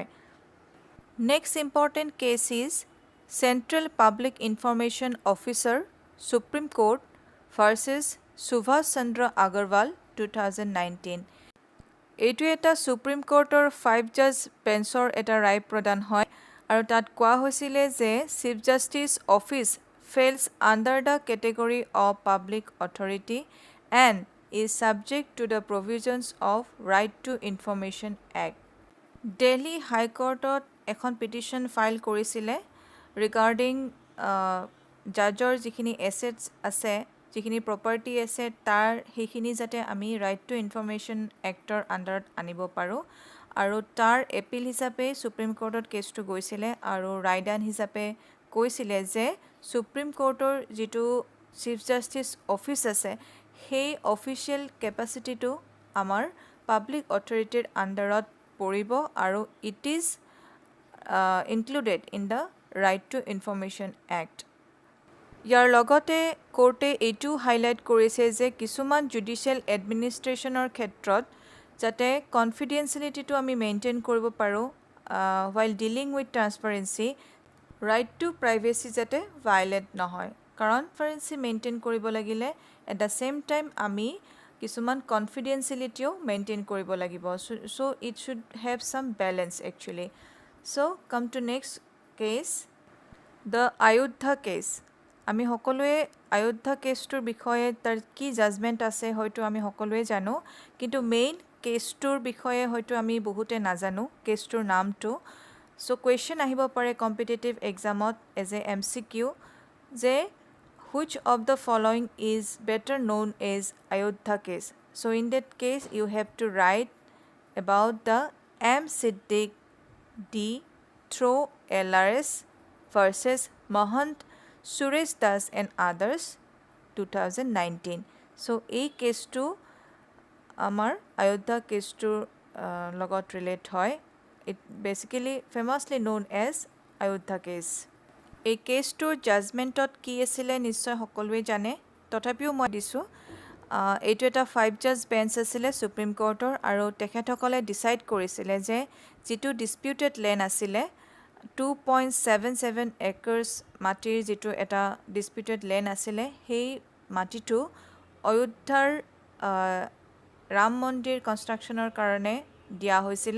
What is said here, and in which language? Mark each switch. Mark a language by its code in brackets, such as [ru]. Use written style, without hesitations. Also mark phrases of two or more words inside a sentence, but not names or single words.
[en] Next important case is Central Public Information Officer Supreme Court versus Subhash Chandra Agarwal 2019। [as] এইটো এটা সুপ্ৰিম কোৰ্টৰ 5 [en] judge benchৰ [as] এটা ৰায় প্ৰদান হয় আৰু তাত কোৱা হৈছিলে যে [en] chief justice office fails under the category of public authority and is subject to the provisions of Right to Information Act. [as] Delhi High Courtত এখন [en] petition file [as] কৰিছিলে [en] regarding judgeৰ [as] যিখিনি assets আছে যিখিনি property আছে তাৰ সেইখিনি যাতে আমি Right to Information Actৰ আণ্ডাৰত আনিব পাৰোঁ আৰু তাৰ এপিল হিচাপে সুপ্ৰিম কোৰ্টত কেছটো গৈছিলে আৰু ৰায়দান হিচাপে কৈছিলে যে সুপ্ৰিম কোৰ্টৰ যিটো [en] chief justice office [as] আছে সেই [en] official capacityটো [as] আমাৰ [en] public authorityৰ [as] আণ্ডাৰত পৰিব আৰু [en] it is included in the Right to Information Act. [as] ইয়াৰ লগতে কোৰ্টে এইটো হাইলাইট কৰিছে যে কিছুমান [en] judicial administrationৰ [as] ক্ষেত্ৰত যাতে কনফিডেঞ্চিয়েলিটিটো আমি মেইনটেইন কৰিব পাৰোঁ [en] while dealing with transparency, right to privacy [as] যাতে ভায়োলেট নহয়। কাৰণ ট্ৰান্সপাৰেন্সি মেইনটেইন কৰিব লাগিলে [en] at the same time [as] আমি কিছুমান কনফিডেঞ্চিয়েলিটিও মেইনটেইন কৰিব লাগিব। [en] So it should have some balance actually. So come to next case, the Ayodhya case. [as] আমি সকলোৱে আয়োধ্যা কেছটোৰ বিষয়ে তাৰ কি জাজমেণ্ট আছে হয়তো আমি সকলোৱে জানো, কিন্তু [en] main caseটোৰ [as] বিষয়ে হয়তো আমি বহুতে নাজানো কেছটোৰ নামটো। চ' কুৱেশ্যন আহিব পাৰে [en] competitive examত as a MCQ [as] যে [en] which of the following is better known as Ayodha case? So in that case you have to write about the M. Siddiq D. Through LRS versus Mahant Suresh Das and others 2019. [as] So এই কেছটো আমাৰ আয়োধ্যা কেছটোৰ লগত ৰিলেট হয়। [en] It basically famously known as Ayodha case. [as] এই কেছটোৰ জাজমেণ্টত কি আছিলে নিশ্চয় সকলোৱে জানে, তথাপিও মই দিছোঁ। এইটো এটা 5 [en] judge bench [as] আছিলে সুপ্ৰিম কোৰ্টৰ আৰু তেখেতসকলে ডিচাইড কৰিছিলে যে যিটো [en] disputed land [as] আছিলে 2.77 একৰ্ছ মাটিৰ যিটো এটা [en] disputed land [as] আছিলে সেই মাটিটো অযোধ্যাৰ ৰাম মন্দিৰ কনষ্ট্ৰাকশ্যনৰ কাৰণে দিয়া হৈছিলে।